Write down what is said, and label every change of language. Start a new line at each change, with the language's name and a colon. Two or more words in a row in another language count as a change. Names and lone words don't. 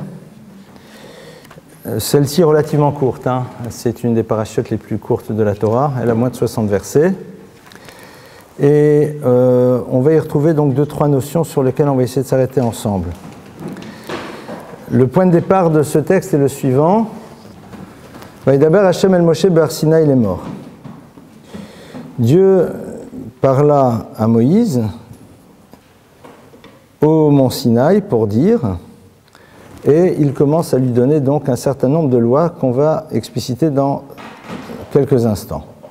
French: Celle-ci est relativement courte, hein. C'est une des parachutes les plus courtes de la Torah. Elle a moins de 60 versets. Et on va y retrouver donc 2-3 notions sur lesquelles on va essayer de s'arrêter ensemble. Le point de départ de ce texte est le suivant.
Hebrew: וידבר השם אל משה בהר סיני,
French: il est mort. Dieu parla à Moïse au mont Sinaï pour dire, et il commence à lui donner donc un certain nombre de lois qu'on va expliciter dans quelques instants.